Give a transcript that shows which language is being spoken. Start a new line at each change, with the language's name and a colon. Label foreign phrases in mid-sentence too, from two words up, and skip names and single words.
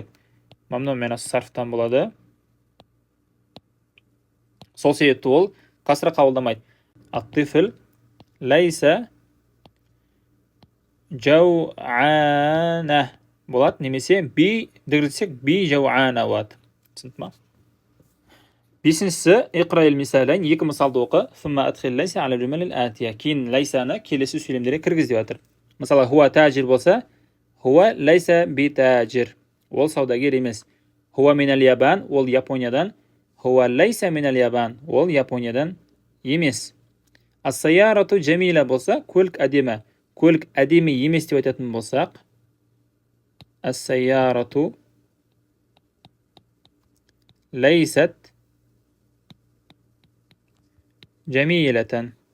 Arabic: ممنوع من الصرف
Kazakh: болады. Сол себепті ол касра қабылдамайды.
Arabic: الطفل ليس جوعانا
Kazakh: болады, немесе би дегірсек
Arabic: بجوعان
Kazakh: болады. Түсінді ма? Бесіншісі,
Arabic: اقرأ المثالين,
Kazakh: екі мысалды оқы.
Arabic: ثم أدخل ليس على الجمل الآتية.
Kazakh: Кейін лайсаны келесі сөйлемдерге кіргіз деп жатыр. Мысалы,
Arabic: هو تاجر
Kazakh: болса,
Arabic: هو ليس بتاجر.
Kazakh: Ол саудагер емес.
Arabic: هو من اليابان, ол Япониядан. هو ليس من اليابان,
Kazakh: ол Япониядан емес.
Arabic: السيارة جميلة
Kazakh: болса, көлік әдемі. Көлік әдемі емес деп айтатын болсақ,
Arabic: السيارة ليست جميلة.